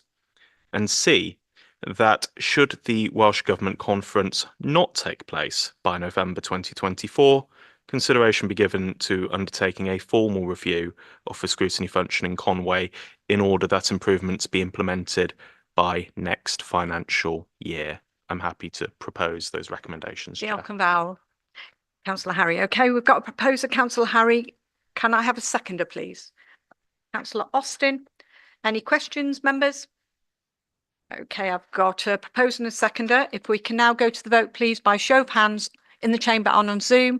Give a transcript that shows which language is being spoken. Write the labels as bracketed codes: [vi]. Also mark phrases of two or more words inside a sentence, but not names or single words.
[en] And C, that should the Welsh Government Conference not take place by November 2024, consideration be given to undertaking a formal review of the scrutiny function in Conway in order that improvements be implemented by next financial year. I'm happy to propose those recommendations. [cy] Diolch yn fawr. [en] Councillor Harry. Okay, we've got a proposer, Councillor Harry. Can I have a seconder, please? Councillor Austin. Any questions, members? Okay, I've got a proposer and a seconder. If we can now go to the vote, please, by show of hands in the chamber and on Zoom.